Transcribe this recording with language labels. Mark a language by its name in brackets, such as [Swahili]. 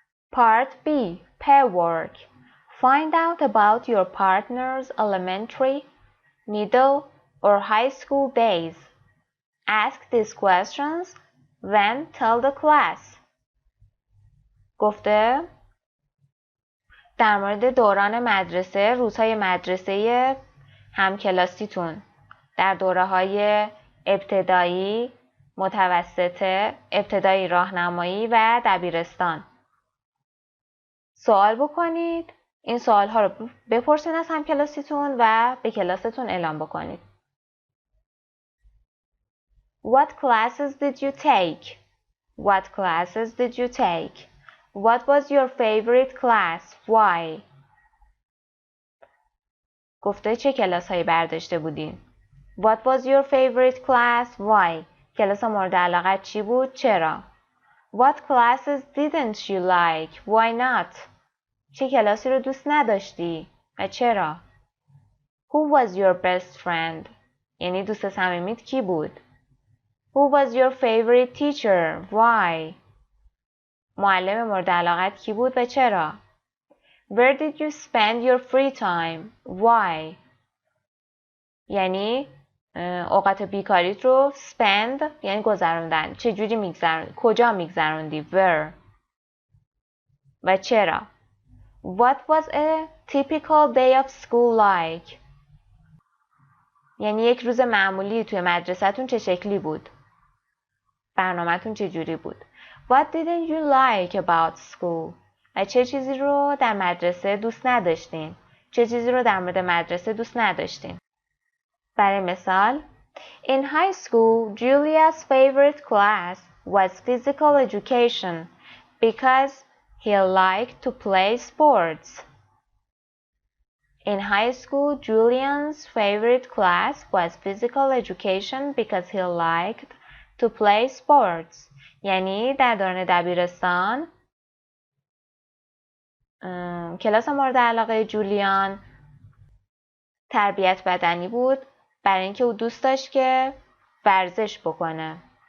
[English] Part B. Pair work. Find out about your partner's elementary, middle, or high school days. Ask these questions, then tell the class. [Persian] گفته در مورد دوران مدرسه، روزهای مدرسه همکلاسیتون در دوره‌های ابتدایی، متوسطه، ابتدایی راهنمایی و دبیرستان سوال بکنید. این سوال‌ها رو بپرسین از همکلاسیتون و به کلاستون اعلام بکنید. [English] What classes did you take? What classes did you take? What was your favorite class? Why? [Persian] گفته چه کلاس‌هایی برداشته بودین؟ [English] What was your favorite class? Why? [Persian] کلاس مورد علاقت چی بود؟ چرا؟ [English] What classes didn't you like? Why not? [Persian] چه کلاسی رو دوست نداشتی؟ و چرا؟ [English] Who was your best friend? [Persian] یعنی دوست صمیمیت کی بود؟ [English] Who was your favorite teacher? Why? [Persian] معلم مورد علاقت کی بود و چرا؟ [English] Where did you spend your free time? Why? [Persian] یعنی اوقات بیکاریت رو spend یعنی گذروندن. چجوری میگذروندی؟ کجا میگذروندی؟ Where؟ و چرا؟ [English] What was a typical day of school like? [Persian] یعنی یک روز معمولی توی مدرسه‌تون چه شکلی بود؟ برنامه‌تون چجوری بود؟ [English] What didn't you like about school? [Persian] و چه چیزی رو در مدرسه دوست نداشتین؟ چه چیزی رو در مورد مدرسه دوست نداشتین؟ برای مثال [English] In high school, Julia's favorite class was physical education because he liked to play sports. In high school, Julian's favorite class was physical education because he liked to play sports. [Persian] یعنی در دوران دبیرستان کلاس مورد علاقه جولیان تربیت بدنی بود برای اینکه او دوست داشت که ورزش بکنه.